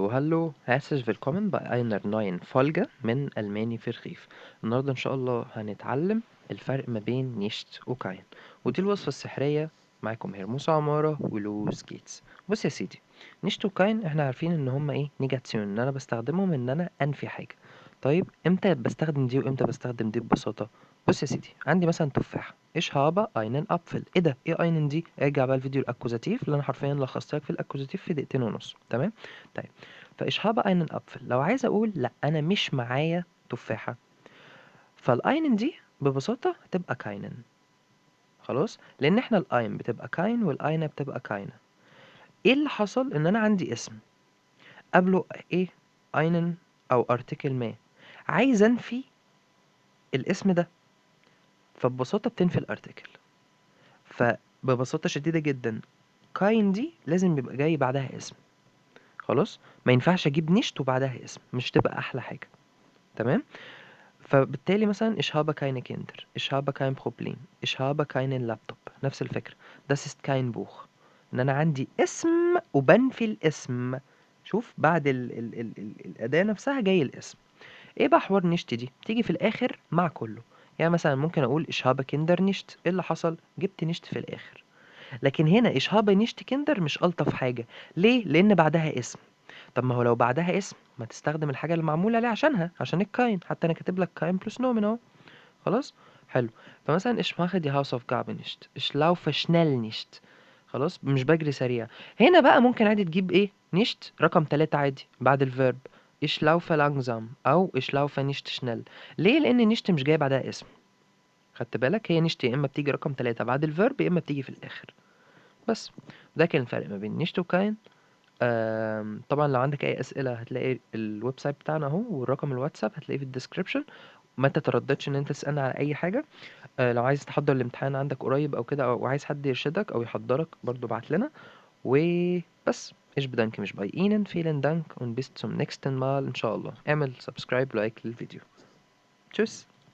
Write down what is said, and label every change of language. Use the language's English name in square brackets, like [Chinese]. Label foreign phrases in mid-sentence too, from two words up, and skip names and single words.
[German] Hallo, herzlich willkommen bei einer neuen Folge [Arabic] من ألماني في رغيف. النهاردة إن شاء الله هنتعلم الفرق ما بين نيشت وكاين، ودي الوصفة السحرية. معاكم هيرموس عمارة ولوز جيتس. بص يا سيدي، نيشت وكاين احنا عارفين ان هما ايه نيجاتيون، ان انا بستخدمهم ان انا انفي حاجة. طيب امتى بستخدم دي وامتى بستخدم دي ببساطة؟ بص يا سيدي، عندي مثلا تفاحة، [German] Ich habe einen Apfel. [Arabic] ايه ده؟ ايه اينن دي؟ ارجع بقى الفيديو الاكوزاتيف اللي انا حرفيا لخصت لك في الاكوزاتيف في دقيقتين ونص. تمام. طيب، [German] فإيش habe einen Apfel. [Arabic] لو عايز أقول لأ أنا مش معايا تفاحة، فالأينن دي ببساطة هتبقى كاينن. خلاص، لأن احنا الأين بتبقى كاين والأينة بتبقى كاينة. ايه اللي حصل؟ ان انا عندي اسم قبله ايه، أينن او ارتكل ما، عايز انفي الاسم ده، فببساطة بتنفي الارتكل. فببساطة شديدة جدا كاين دي لازم يبقى جاي بعدها اسم. خلاص، ما ينفعش اجيب نشت وبعدها اسم، مش تبقى احلى حاجة. تمام. فبالتالي مثلا [German] ich habe keine Kinder, ich habe kein Problem, ich habe keinen Laptop. [Arabic] نفس الفكرة. [German] das ist kein Buch. [Arabic] ان انا عندي اسم وبنفي الاسم. شوف بعد ال الأداة نفسها جاي الاسم. ايه بقى حوار نشت دي؟ تيجي في الاخر مع كله. يعني مثلا ممكن اقول [German] ich habe Kinder nicht. [Arabic] ايه اللي حصل؟ جبت نشت في الاخر. لكن هنا [German] ich habe nicht Kinder [Arabic] مش ألطف حاجة. ليه؟ لان بعدها اسم. طب ما هو لو بعدها اسم ما تستخدم الحاجة اللي معمولة ليه عشانها، عشان الكاين. حتى انا كاتب لك كاين بلس نومن اهو. خلاص. حلو. [German] فمثلا ich mache die Hausaufgabe nicht, ich laufe schnell nicht. [Arabic] خلاص، مش بجري سريع. هنا بقى ممكن عادي تجيب ايه nicht رقم 3 عادي بعد الفيرب. [German] ich laufe langsam او ich laufe nicht schnell. [Arabic] ليه؟ لان nicht مش جاي بعدها اسم. خدت بالك؟ هي nicht يا اما بتيجي رقم 3 بعد الفيرب يا اما بتيجي في الاخر. بس ده كان الفرق ما بين nicht وكاين. طبعا لو عندك اي اسئله هتلاقي [English] web site [Arabic] بتاعنا اهو، والرقم الواتساب هتلاقيه في الديسكريبشن. ما تترددش ان انت تسالنا على اي حاجه. لو عايز تحضر الامتحان عندك قريب او كده، او عايز حد يرشدك او يحضرك برضو ابعت لنا. وبس. [German] Ich bedanke mich bei Ihnen. Vielen Dank und bis zum nächsten Mal. [Arabic] إن شاء الله اعمل [English] subscribe like [Arabic] للفيديو. [German] تشوس.